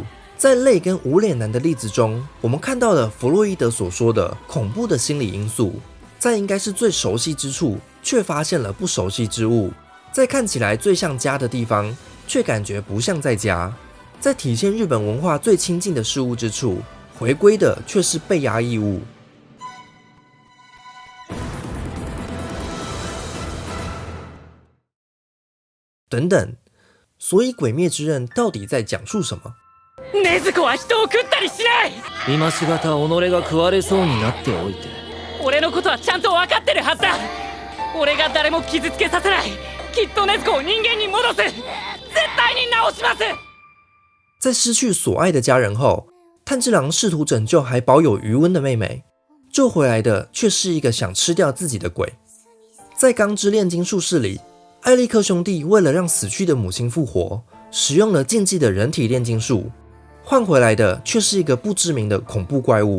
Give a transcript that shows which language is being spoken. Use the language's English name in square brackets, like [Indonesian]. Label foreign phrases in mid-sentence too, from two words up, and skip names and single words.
[Chinese] 在类跟无脸男的例子中，我们看到了弗洛伊德所说的恐怖的心理因素，在应该是最熟悉之处，却发现了不熟悉之物；在看起来最像家的地方，却感觉不像在家；在体现日本文化最亲近的事物之处，回归的却是被压抑物。等等， 所以《鬼灭之刃》到底在讲述什么？ [Japanese] 禰豆子は人を食ったりしない。今しがた己が食われそうになっておいて、俺のことはちゃんと分かってるはずだ。俺が誰も傷つけさせない。きっと禰豆子を人間に戻す。絶対に治します。 [Chinese] 在失去所爱的家人后，炭治郎试图拯救还保有余温的妹妹，救回来的却是一个想吃掉自己的鬼。在钢之炼金术士里，艾利克兄弟为了让死去的母亲复活，使用了禁忌的人体炼金术，换回来的却是一个不知名的恐怖怪物。